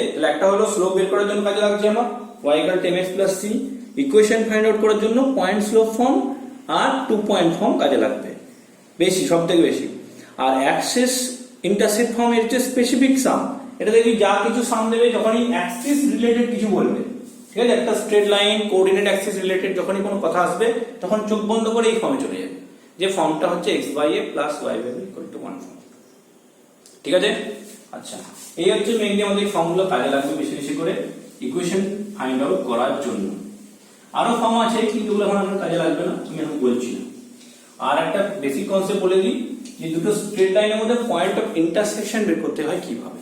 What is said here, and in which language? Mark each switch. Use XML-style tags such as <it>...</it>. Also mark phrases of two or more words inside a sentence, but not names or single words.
<bn>তাহলে একটা হলো স্লোপ বের করার জন্য কাজে লাগছে আমার y = 10x + c, ইকুয়েশন</bn> <en>find out</en> <bn>করার জন্য</bn> <en>point slope form</en> <bn>আর</bn> <en>2 point form</en> <bn>কাজে লাগবে বেশি, সবথেকে বেশি। আর</bn> <en>axis intersect form</en> <bn>এর যে</bn> <en>specific sum,</en> <bn>এটা দেখি যা কিছু সাম দেবে যখনই</bn> <en>axis related</en> <bn>কিছু বলবে, ঠিক আছে, একটা</bn> <en>straight line coordinate axis related</en> <bn>যখনই কোনো কথা আসবে তখন চোখ বন্ধ করে এই ফর্মে চলে যাবে, যে ফর্মটা হচ্ছে x/a + y/b = 1 ফর্ম, ঠিক আছে। আচ্ছা, এই হচ্ছে মেইনলি আমাদের এই ফর্মগুলো কাজে লাগবে বেশি বেশি করে</bn> <en>equation find out</en> <bn>করার জন্য। আরো ফর্ম আছে কিন্তু ওগুলো এখন আমার কাজে লাগবে না, আমি এখন বলছি না। আর একটা</bn> <en>basic concept</en> <bn>বলে দিই যে দুটো স্ট্রেট লাইনের মধ্যে</bn> <en>point of intersection</en> <bn>বের করতে হয় কিভাবে।</bn>